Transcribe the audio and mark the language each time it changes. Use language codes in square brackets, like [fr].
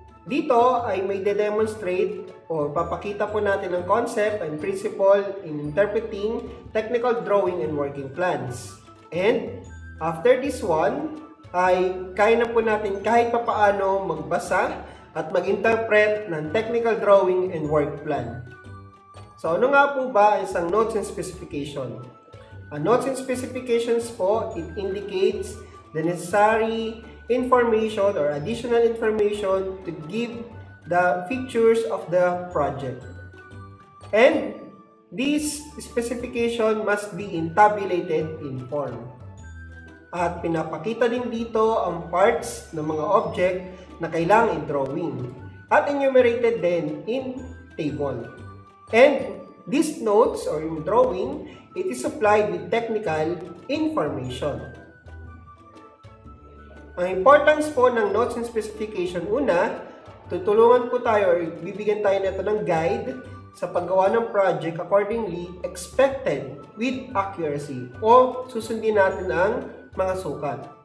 [tl] Dito ay may de-demonstrate o papakita po natin ang [en] concept and principle in interpreting technical drawing and working plans. And after this one, [tl] ay kaya na po natin kahit papaano magbasa at mag-interpret ng [en] technical drawing and work plan. [tl] So ano nga po ba ang isang notes and specification? [en] Notes and specifications po, it indicates the necessary information or additional information to give the features of the project. And this specification must be in tabulated in form. [tl] At pinapakita din dito ang parts ng mga object na kailangan i-drawing at enumerated din [en] in table. And these notes or yung drawing, it is supplied with technical information. [tl] Ang importance po ng notes and specification, una, tutulungan po tayo or bibigyan tayo nito ng guide sa paggawa ng project [en] accordingly expected with accuracy [tl] o susundin natin ang mga sukat.